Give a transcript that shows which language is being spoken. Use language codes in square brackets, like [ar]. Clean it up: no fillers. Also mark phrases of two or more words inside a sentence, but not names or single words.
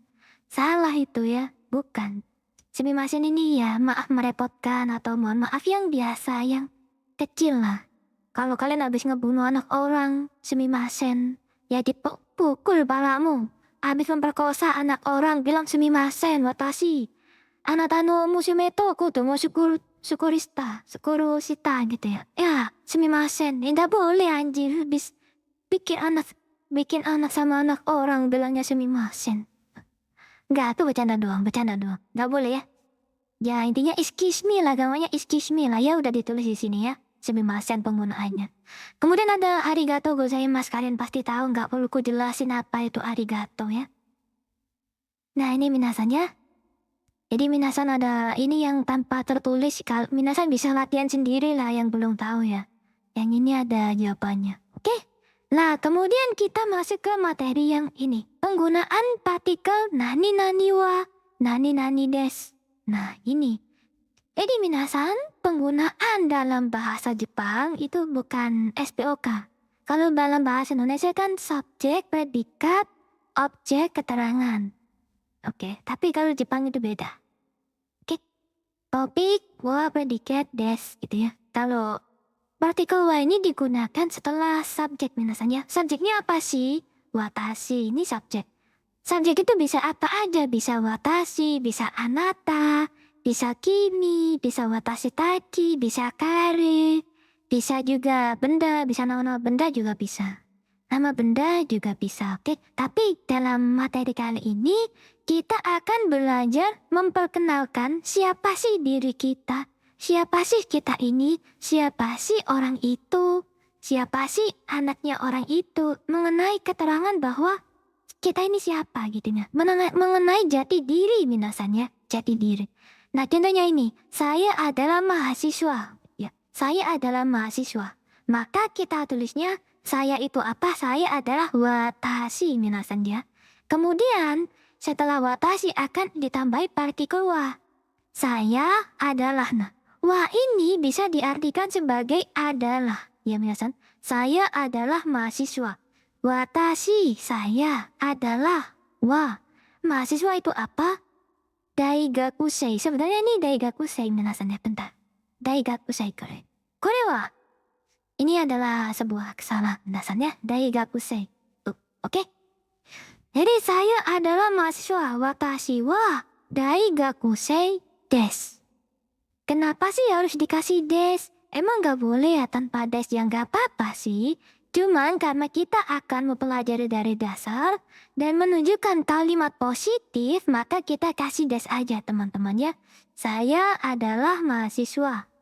[id] Salah itu ya, bukan. Sumimasen ini ya maaf merepotkan atau mohon maaf yang biasa, yang kecil lah. Kalau kalian habis ngebunuh anak orang, sumimasen, ya dipukul palamu. Habis memperkosa anak orang, bilang sumimasen, [ja] 私あなたの娘と子供作りした [id] gitu ya. Ya, sumimasen. Tidak boleh anjir, habis bikin anak sama anak orang bilangnya sumimasen. Enggak, tuh bercanda doang. Enggak boleh ya. Ya intinya [en] excuse me [id] lah, gamanya [en] excuse me [id] lah ya, udah ditulis di sini ya. Sumimasen penggunaannya. Kemudian ada [ja] ありがとうございます, [id] kalian pasti tahu, nggak perlu ku jelasin apa itu arigato ya. Nah ini minasan ya. Jadi minasan ada ini yang tanpa tertulis, kalau minasan bisa latihan sendiri lah yang belum tahu ya. Yang ini ada jawabannya. Oke. Nah kemudian kita masuk ke materi yang ini. Penggunaan partikel [ja] 何々は何です. [id] Nah, ini. Jadi minasan, penggunaan dalam bahasa Jepang itu bukan SPOK. Kalau dalam bahasa Indonesia kan subjek, predikat, objek, keterangan. Oke, tapi kalau Jepang itu beda. Oke, topik, wa, predikat, des gitu ya. Kalau partikel wa ini digunakan setelah subjek minasan ya. Subjeknya apa sih? Watashi, ini subjek. Subjek itu bisa apa aja, bisa watashi, bisa anata, bisa kimi, bisa [ja] 私たち, [id] bisa kare, bisa juga benda, bisa nama-nama benda juga bisa. Nama benda juga bisa, oke? Tapi dalam materi kali ini, kita akan belajar memperkenalkan siapa sih diri kita, siapa sih kita ini, siapa sih orang itu, siapa sih anaknya orang itu, mengenai keterangan bahwa kita ini siapa gitu ya. Mengenai jati diri minasan ya, jati diri. Nah, contohnya ini, saya adalah mahasiswa. Ya, saya adalah mahasiswa. Maka kita tulisnya, saya itu apa? Saya adalah watashi minasan ya. Kemudian, setelah watashi akan ditambahi partikel wa. Saya adalah. Nah, wa ini bisa diartikan sebagai adalah. Ya minasan, saya adalah mahasiswa. Watashi, saya adalah wa. Mahasiswa itu apa? Daigakusei. Sebenarnya ini daigakusei minasan ya, bentar. [ja] 大学生これ. これは, [id] ini adalah sebuah kesalahan minasan ya. Daigakusei. Oke? Jadi saya adalah mahasiswa. [ja] 私は大学生です. [id] Kenapa sih harus dikasih des? Emang gak boleh ya tanpa des, yang gak apa-apa sih. Cuman karena kita akan mempelajari dari dasar dan menunjukkan kalimat positif, maka kita kasih des aja teman-teman ya. Saya adalah mahasiswa.